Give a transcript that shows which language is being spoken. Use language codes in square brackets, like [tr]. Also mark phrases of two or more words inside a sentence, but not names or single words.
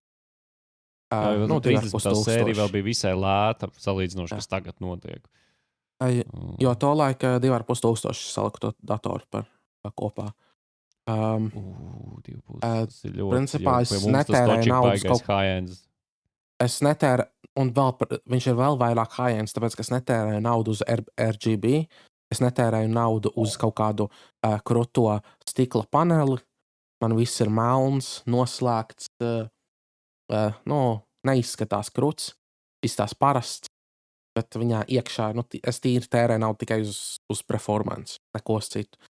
[lv] 30. sērija vēl bija visai lēta, salīdzinoši, kas tagad notiek. Jo to laika 2500 saliku to datoru par kopā. Principā es netērēju naudas high-ends. Es netērēju, un viņš ir vēl vairāk high-ends, tāpēc, ka es netērēju naudu uz RGB, es netērēju naudu uz kaut kādu kruto stikla paneli, man viss ir melns, noslēgts, neizskatās kruts, izskatās parasts, bet viņā iekšā, es tīri tērēju naudu tikai uz performance, nekos citu.